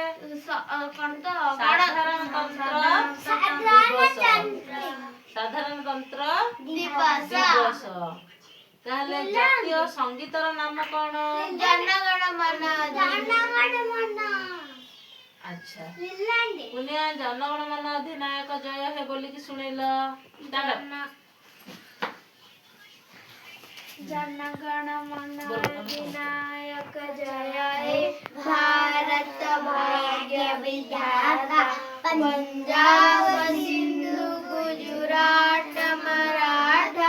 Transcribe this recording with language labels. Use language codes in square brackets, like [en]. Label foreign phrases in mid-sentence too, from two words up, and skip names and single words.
[or] ସାଧାରଣତନ୍ତ୍ର ଦିବସ। ତାହେଲେ ଜାତୀୟ ସଙ୍ଗୀତର ନାମ କଣ? ଜନଗଣ ମନ। ଆଚ୍ଛା, ପୁନିଆ ଜନଗଣ ମନ ଅଧିନାୟକ ଜୟ ହେ ବୋଲିକି ଶୁଣେଇଲ। [bn] জনগণ মন অধিনায়ক জয় হে ভারত ভাগ্য বিধাতা পঞ্জাব সিন্ধু গুজরাট মরাঠা